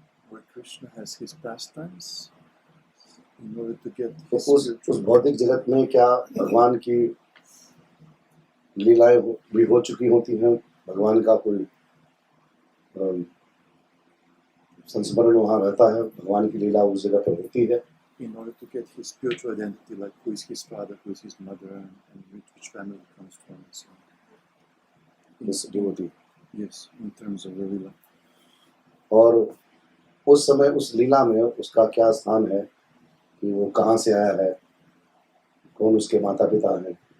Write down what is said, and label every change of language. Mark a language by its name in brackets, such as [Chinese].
[English] Where Krishna has his pastimes in order to get [Hindi] तो [English] his [Hindi] उस भौतिक जगत में क्या भगवान की लीलाएं भी हो चुकी होती हैं, भगवान का कोई संस्मरण वहाँ रहता है, भगवान की लीला उस जगह पर होती है. [English] in order to get his spiritual identity, like who is his father, who is his mother, and which family he comes from, and so on. This devotee. Yes, in terms of the lila. [Hindi] और उस समय उस लीला में उसका क्या स्थान है, कि वो कहाँ से आया है, कौन उसके माता पिता हैं.